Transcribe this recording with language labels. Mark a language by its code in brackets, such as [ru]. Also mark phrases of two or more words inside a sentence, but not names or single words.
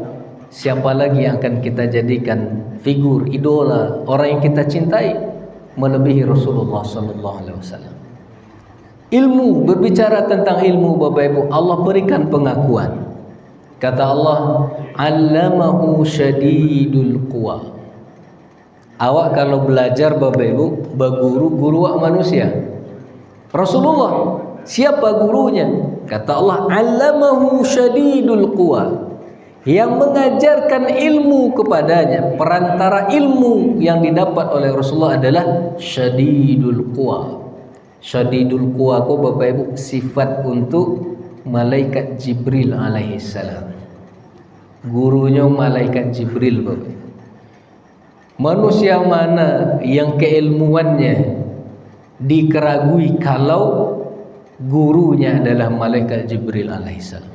[id] Siapa lagi yang akan kita jadikan figur, idola, orang yang kita cintai melebihi Rasulullah [ar] صلى الله عليه وسلم. [id] Ilmu, berbicara tentang ilmu Bapak Ibu, Allah berikan pengakuan. [ar] Kata Allah, "علمه شديد القوى." [id] Awak kalau belajar Bapak Ibu, guru awak manusia. Rasulullah, siapa gurunya? [ar] Kata Allah, "علمه شديد القوى." [id] Yang mengajarkan ilmu kepadanya, perantara ilmu yang didapat oleh Rasulullah adalah [ar] شديد القوى. شديد القوى [id] ko Bapak Ibu sifat untuk malaikat Jibril alaihissalam. Gurunya malaikat Jibril Bapak. Manusia mana yang keilmuannya dikeragui kalau gurunya adalah malaikat Jibril alaihissalam.